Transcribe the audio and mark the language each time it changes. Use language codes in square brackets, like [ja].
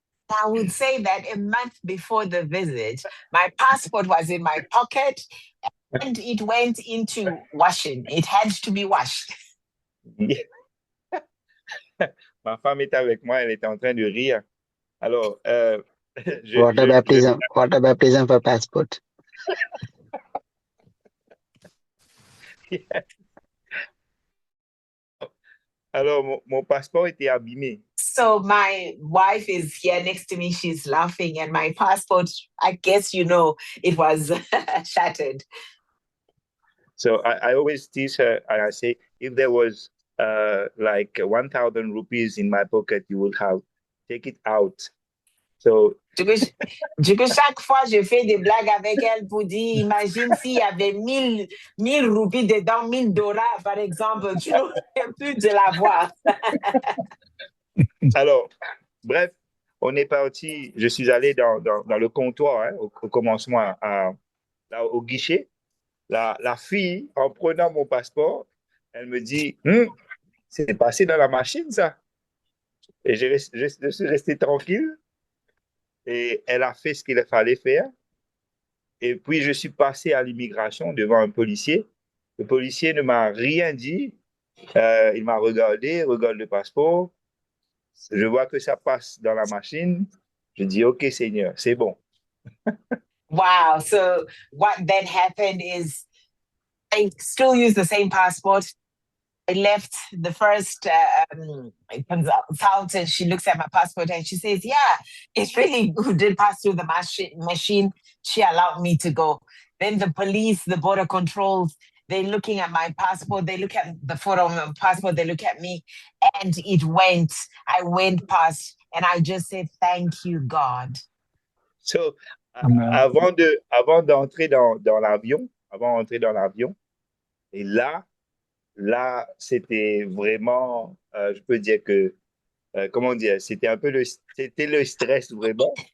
[en] I would say that a month before the visit, my passport was in my pocket and it went into washing. It had to be washed. [fr] Ma femme était avec moi, elle était en train de rire. Alors, [en] What a baptism for passport. [fr] Alors, mon passeport était abîmé. [en] So my wife is here next to me. She's laughing, and my passport, I guess you know, it was shattered. So I always tease her, and I say, if there was like 1,000 rupees in my pocket, you would have take it out. So [fr] Du coup, chaque fois, je fais des blagues avec elle pour dire, imagine s'il y avait 1000 roupies dedans, 1000 dollars, par exemple, tu n'aurais plus de l'avoir. alors, bref, on est parti. Je suis allé dans le comptoir hein, au commencement, là, au guichet. La fille, en prenant mon passeport, elle me dit, c'est passé dans la machine, ça. Et je suis resté tranquille. Et elle a fait ce qu'il fallait faire. Et puis, je suis passé à l'immigration devant un policier. Le policier ne m'a rien dit. Il m'a regardé, regarde le passeport. Je vois que ça passe dans la machine. Je dis, OK, Seigneur, c'est bon. [en] Wow. So what then happened is I still use the same passport. I left the first consultant. She looks at my passport and she says, yeah, it really did pass through the machine. She allowed me to go. Then the police, the border controls, they're looking at my passport. They look at the photo of my passport. They look at me and it went. I went past and I just said, thank you, God. So, Amen. [fr] avant d'entrer avant d'entrer dans l'avion, et là, c'était vraiment, je peux dire que, comment dire, c'était le stress vraiment.